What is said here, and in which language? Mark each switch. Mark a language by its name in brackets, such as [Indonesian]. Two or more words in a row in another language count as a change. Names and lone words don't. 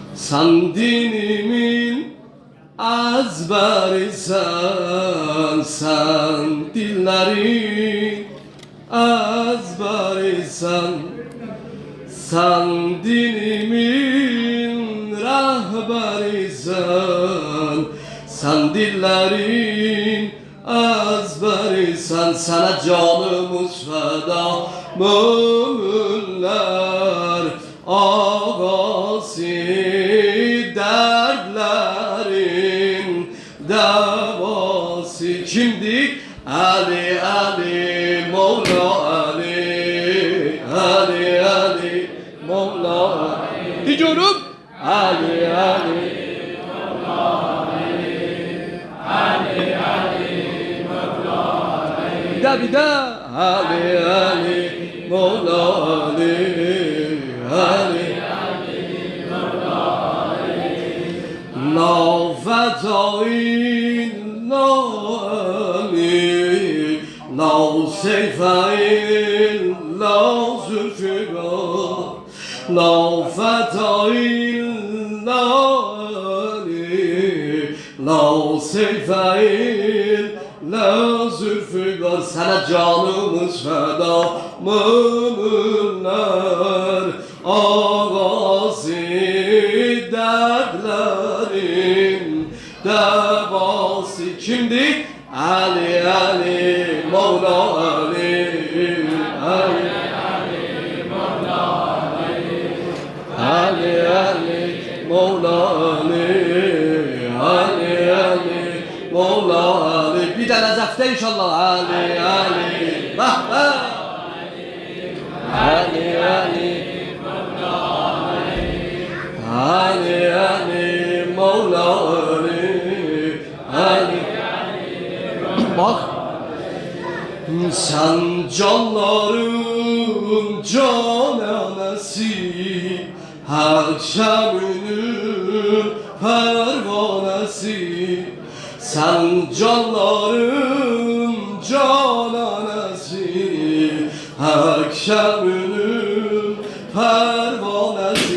[Turkish] Sen dinimin ezberisan, sen dillerin ezberisan, sen dinimin rehberisan, sen dillerin ezberisan. Sana canımız feda müminler ağası, dertlerin devası. Kimdik? Ali Ali Mevla Ali, Ali Ali Mevla Ali. Diyorum Ali Ali Mevla Ali, Ali Ali Mevla Ali. Bir de Ali Ali Mevla Ali, Ali Ali Mevla Ali. [Arabic] لا فتى إلا علي، لا سيف إلا ذو الفقار، لا فتى إلا علي، لا سيف إلا ذو الفقار. [Turkish] Sana canımız feda müminler ağası, dertlerin devası. Kimdik? Ali Ali Mevla Ali, Ali Ali Mevla Ali, Ali Ali Mevla Ali, Ali Ali Mevla Ali. Bir de Necef'te inşallah Ali Ali. Bah bah. Ali Ali Mevla Ali, Ali Ali Mevla Ali, Ali. Bak, sen canların cananesi, akşamının pervanesi. Sen canların cananesi, akşamının pervanesi.